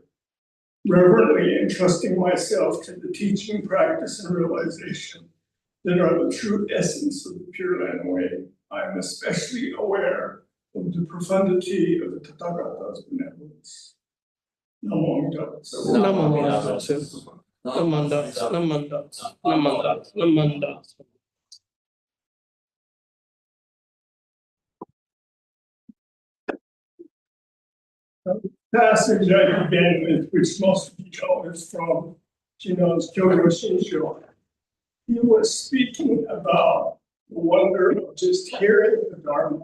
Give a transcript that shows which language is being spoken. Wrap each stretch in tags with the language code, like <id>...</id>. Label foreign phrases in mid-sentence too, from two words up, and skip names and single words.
<en>Reverently entrusting myself to the teaching, practice, and realization that are the true essence of the Pure Land Way, I am especially aware of the profundity of the Tathagata's benevolence.</en> <ja>Namo Amida. Namanda.</ja> <en>Passage I began with, which most of you know is from Ojinjo. He was speaking about the wonder of just hearing the Dharma.</en>